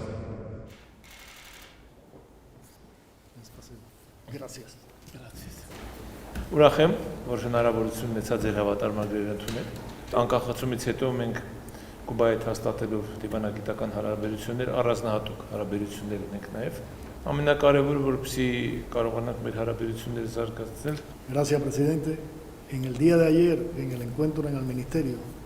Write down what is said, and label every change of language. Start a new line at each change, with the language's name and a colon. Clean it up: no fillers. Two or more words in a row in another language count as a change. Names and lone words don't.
Armenian: հասցնել։ Ուրախ եմ, որ հնարավորություն ունեցա ձեր հավատարմագրերը ընդունել։ Անկախացումից հետո մենք Կուբայի հետ հաստատելով դիվանագիտական հարաբերություններ, առանձնահատուկ հարաբերություններ ունենք նաև։ Ամենակարևորը, որպեսզի կարողանանք մեր հարաբերությունները զարգացնել։
Spanish: Gracias, presidente. En el día de ayer, en el encuentro en el ministerio,